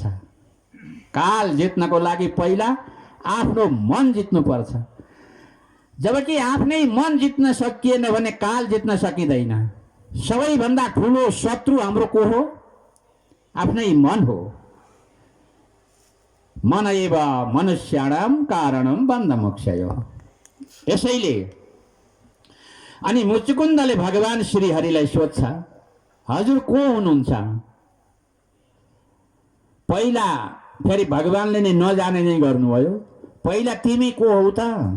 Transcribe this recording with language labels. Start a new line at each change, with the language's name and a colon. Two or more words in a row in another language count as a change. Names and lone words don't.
Nepali: काल जित्नको लागि पहिला आफ्नो मन जित्नुपर्छ। जबकि आफ्नै मन जित्न सकिएन भने काल जित्न सकिँदैन। सबैभन्दा ठुलो शत्रु हाम्रो को हो? आफ्नै मन हो।
Sanskrit: मन एव मनुष्याणाम कारणम बन्धमोक्षयो।
Nepali: यसैले अनि मुचुकुन्दले भगवान श्री हरिलाई सोध्छ, हजुर को हुनुहुन्छ? पहिला फेरि भगवानले नै नजाने नै गर्नुभयो। पहिला तिमी को हौ त?